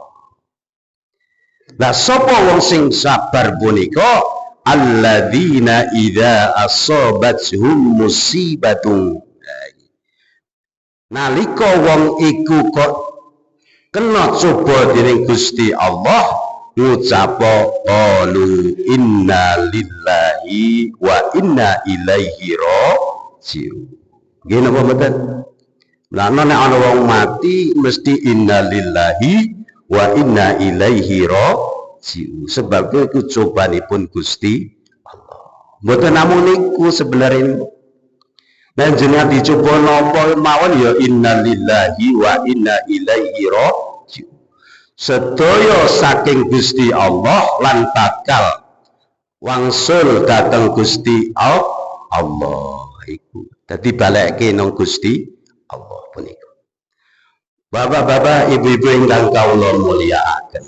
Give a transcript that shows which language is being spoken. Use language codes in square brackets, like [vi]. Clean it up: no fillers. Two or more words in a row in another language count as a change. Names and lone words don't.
[jv] Lah sapa wong sing sabar punika [ar] alladzina idza asabathum musibatun. [jv] Nalika wong iku kok kena coba dening Gusti Allah ngucap [ar] qalu inna lillahi wa inna ilaihi raji'un. [jv] Nggih napa mboten? Lah nek ana wong mati mesti [ar] inna lillahi wa inna ilaihi raji'un. [jv] Sebab iku cobanipun Gusti Allah. Mboten namung niku sebenarnya. Dan jenengan dicoba napa mawon ya [ar] inna lillahi wa inna ilaihi raji'un. [jv] Sedaya saking Gusti Allah lan bakal wangsul dateng Gusti Allah iku. Dadi balekke nang Gusti Allah punika. Bapak-bapak, ibu-ibu ingkang kawula mulyakaken.